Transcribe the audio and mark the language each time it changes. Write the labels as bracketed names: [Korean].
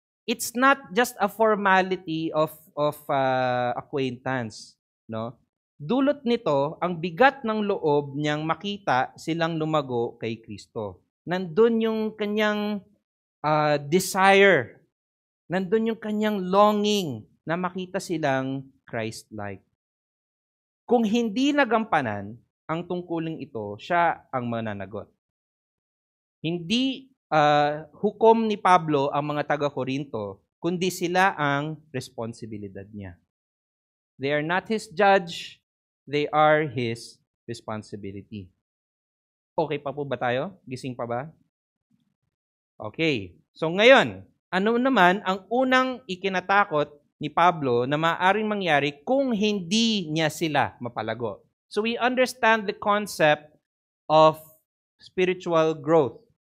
[English] It's not just a formality of acquaintance, no. [Filipino] Dulot nito ang bigat ng loob niyang makita silang lumago kay Kristo. Nandun yung kanyang desire, nandun yung kanyang longing na makita silang Christ-like. Kung hindi nagampanan ang tungkuling ito, siya ang mananagot. Hindi hukom ni Pablo ang mga taga-Korinto, kundi sila ang responsibilidad niya. [English] They are not his judge, they are his responsibility. [Filipino] Okay pa po ba tayo? Gising pa ba? Okay. So ngayon, ano naman ang unang ikinatakot ni Pablo na maaaring mangyari kung hindi niya sila mapalago? [English] So we understand the concept of spiritual growth.